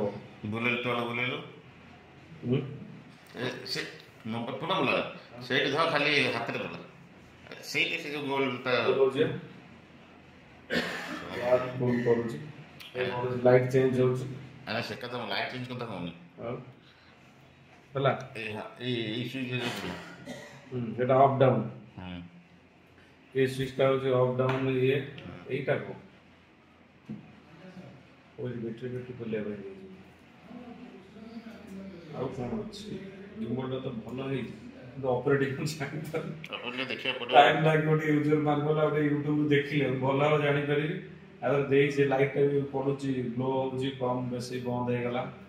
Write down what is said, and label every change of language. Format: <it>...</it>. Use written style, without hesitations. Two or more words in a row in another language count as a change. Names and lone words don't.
<or>ବୁଲେଇଲୁ ସେଇଠି ଧର ଖାଲି ହାତରେ ବୁଲା ସେଇଠି ସେ ଯେଉଁ ଗୋଲଟା କରୁଛି</or> <en>light change</en> <or>ହଉଛି ଆରେ ସେ କଥା</or> <en>light change</en> <or>କଥା କହୁନି ହେଲା ଏଇ ସୁଇଚ୍</or> <bn>এটা</bn> <en>up down</en> <bn>এই সুইচটা হচ্ছে</bn> <en>off down</en> <bn>ইয়ে এইটা কো ওই ব্যাটারি খুলে ভাই</bn> <or>ଆଉ କ'ଣ ଅଛି ଗିମ୍ବଲଟା ତ ଭଲ ହେଇଛି କିନ୍ତୁ ଅପରେଟିଂ ଜାଣିପାରୁନି ଦେଖିବାକୁ ପଡ଼ିବ ଟାଇମ୍ ଲାଗିବ ଟିକେ</or> <en>user manual</en> <or>ଆଉ ଟିକେ ୟୁଟ୍ୟୁବ୍ ଦେଖିଲେ ଭଲ ଆଉ ଜାଣିପାରିବି ଆଉ ଦେଇଛି ଲାଇଟ୍ଟା ବି ପଡ଼ୁଛି ଗ୍ଲୋ ହେଉଛି କମ୍ ବେଶୀ ବନ୍ଦ ହେଇଗଲା</or>